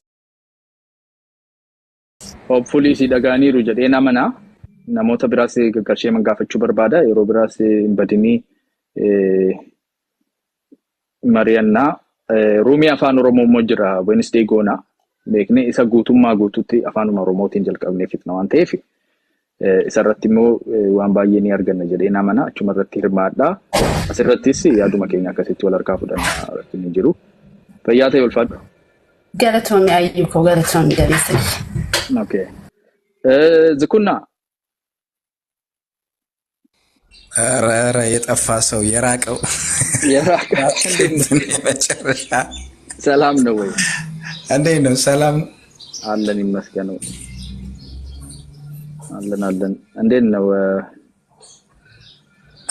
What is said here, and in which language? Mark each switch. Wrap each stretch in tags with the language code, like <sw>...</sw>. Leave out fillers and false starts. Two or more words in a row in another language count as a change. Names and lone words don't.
<om>Hopefully si dhagaaniiru jedhee namana namoota biraas gargaarshee gaafachuu barbaada yeroo biraas hin badinii Marianna Ruumii afaan Oromoo immoo jira Wednesday goona beeknee isa guutummaa guututti afaan Oromootiin jalqabnee fitna waan ta'eef isarratti immoo waan baay'ee ni arganna jedhee namana achuma irratti hirmaadha asirrattis yaaduma keenya akkasitti wal harkaa fudhannaa irratti ni jiru fayyaa ta'e ulfaadhu. Galatoomii ayyuko galatoomii galeessanii. Okay. ዝኩና</om> <am>ኧረ የጠፋ ሰው የራቀው መጨረሻ ሰላም ነው ወይ? እንዴት ነው? ሰላም አለን ይመስገነው። አለን እንዴት ነው?</am>